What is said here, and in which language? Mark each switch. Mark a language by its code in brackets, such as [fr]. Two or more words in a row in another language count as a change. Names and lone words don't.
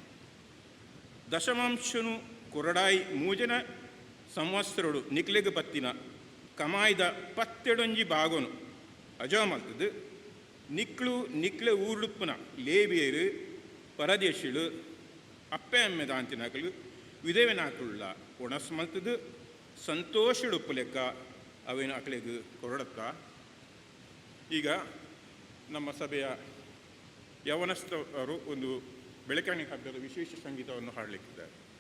[tcy] ದಶಮಾಂಶನು ಕೊರಡಾಯಿ ಮೂಜನ ಸಂವತ್ಸರಡು ನಿಕ್ಲೆಗೆ ಪತ್ತಿನ ಕಮಾಯ್ದ 17 ಭಾಗನು ಅಜೋ ಮಲ್ತದು ನಿಕ್ಲೆ ಊರ್ಡುಪ್ಪುನ ಲೇಬಿಯರು ಪರದೇಶಿಳು ಅಪ್ಪೆ ಅಮ್ಮೆ ದಾಂತಿನಕಲು ವಿಧವೆನಾಕುಳ್ಳ ಒಣಸ್ ಮಲ್ತದು ಸಂತೋಷಡುಪ್ಪು ಲೆಕ್ಕ ಅವೇನು ಅಕಲೆಗೆ ಕೊರಡತ್ತ. [kn] ಈಗ ನಮ್ಮ ಸಭೆಯ ಯವನಸ್ಥರು ಒಂದು ಬೆಳಕಣೆ ಹಬ್ಬದ ವಿಶೇಷ ಸಂಗೀತವನ್ನು ಹಾಡಲಿಕ್ಕಿದ್ದಾರೆ.